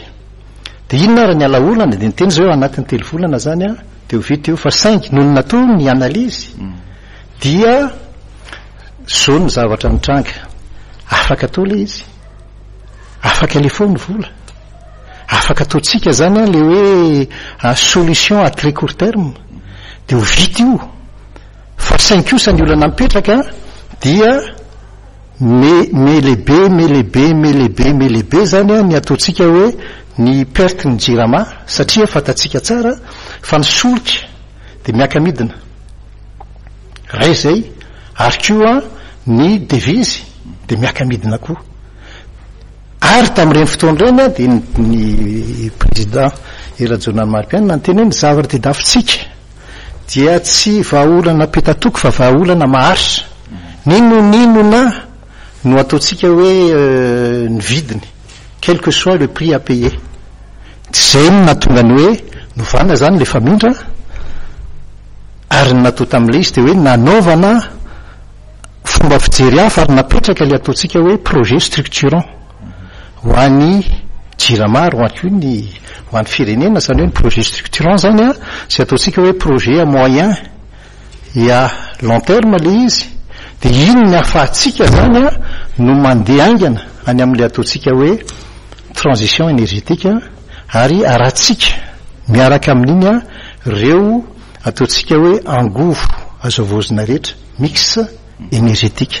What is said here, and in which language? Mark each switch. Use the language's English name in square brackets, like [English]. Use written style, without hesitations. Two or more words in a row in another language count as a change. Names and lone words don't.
[Malagasy] Dia inona raha ny alaolana dia niteny zao anatin'ny telo volana zany dia ho vita eo fa saingy noho ny natao ny analizy dia zao ny zavatra mitranga, afaka atao le izy, afaka le foana vola, afaka ataotsika zany le hoe [French] solution à très court terme [Malagasy] dia ho vita io, fa saingy kosa ny olana mipetraka dia melebe zany ny ataotsika hoe ny perte ny JIRAMA, satria fatatsika tsara fa ny solika dia miaka-midina ray zay, ary koa ny devise dia miaka-midina koa. Ary tamin'ireny fotoana ireny dia ny président Erajonany Maripiana nanteny hoe ny zavatra dia dafitsika dia tsy vahaolana petatoko fa vahaolana maharitra. Ninona no ataotsika hoe ny vidiny, [French] quel que soit le prix à payer. [Malagasy] Zay no natonga ny hoe novana zany le famindra, ary natao tamin'ilay izy dia hoe nanaovana fomba fijery hafa ary napetraka le ataotsika hoe [French] projet structurant [Malagasy] ho an'ny JIRAMA ary ho an'ny firenena, zany hoe ny [French] projet structurant [Malagasy] zany zay ataotsika hoe [French] projet à moyen et à long terme [Malagasy] le izy, dia iny ny ahafahantsika zany no mandeha aingana any amin'le ataotsika hoe [French] transition énergétique [Malagasy] ary aratsika miaraka amin'iny reo ataotsika hoe angovo azo avozina rehetra [French] mix énergétique.